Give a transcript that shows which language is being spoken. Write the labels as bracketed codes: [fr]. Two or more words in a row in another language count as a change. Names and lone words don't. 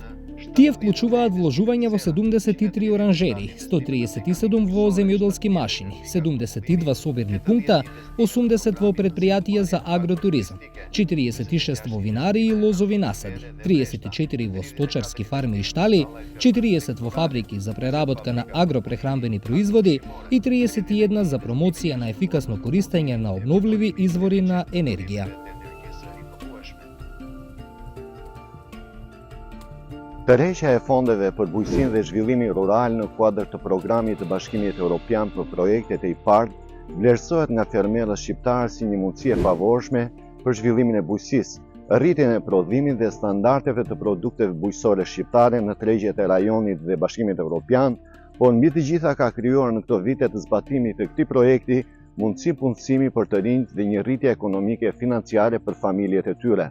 [mk] Тие вклучуваат вложувања во 73 оранжери, 137 во земјоделски машини, 72 собирни пункта, 80 во предпријатија за агротуризам, 46 во винари и лозови насади, 34 во сточарски фарми и штали, 40 во фабрики за преработка на агропрехранбени производи и 31 за промоција на ефикасно користење на обновливи извори на енергија. [sq] Tërheqja e fondeve për bujqësinë dhe zhvillimin rural në kuadër të programit të Bashkimit Evropian për projektet e IPARD vlerësohet nga fermerët shqiptarë si një mundësi e favorshme për zhvillimin e bujqësisë, rritjen e prodhimit dhe standardeve të produkteve bujqësore shqiptare në tregjet e rajonit dhe Bashkimit Evropian, por mbi të gjitha ka krijuar në këto vite të zbatimit të këtij projekti mundësi punësimi për të rinjt dhe një rritje ekonomike e financiare për familjet e tyre.